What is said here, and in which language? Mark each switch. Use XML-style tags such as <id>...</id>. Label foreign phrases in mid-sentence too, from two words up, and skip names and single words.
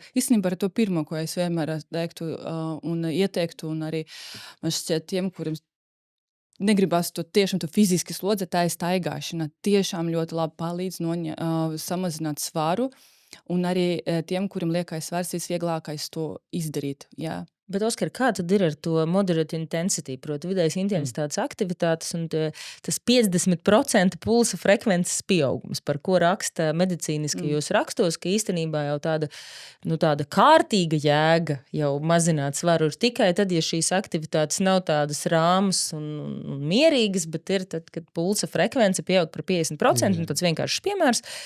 <lv>Īstenībā ar to pirmo, ko es vienmēr teiktu un ieteiktu, un arī man šķiet tiem, kuriem negribas to tiešām to fiziski slodzi, tā ir staigāšana. Tiešām ļoti labi palīdz samazināt svaru, un arī tiem, kuriem liekais svars, visvieglākais to izdarīt. Jā. Bet, Oskar, kā tad ir ar to</lv> <en>moderate intensity,</en> <lv>proti vidējas intensitātes aktivitātes un tas 50% pulsa frekvences pieaugums, par ko raksta medicīniskajos rakstos, ka īstenībā jau tāda kārtīga jēga jau mazināt svaru ir tikai tad, ja šīs aktivitātes nav tādas rāmas un mierīgas, bet ir tad, kad pulsa frekvence pieaug par 50%, un tāds vienkāršs piemērs,</lv>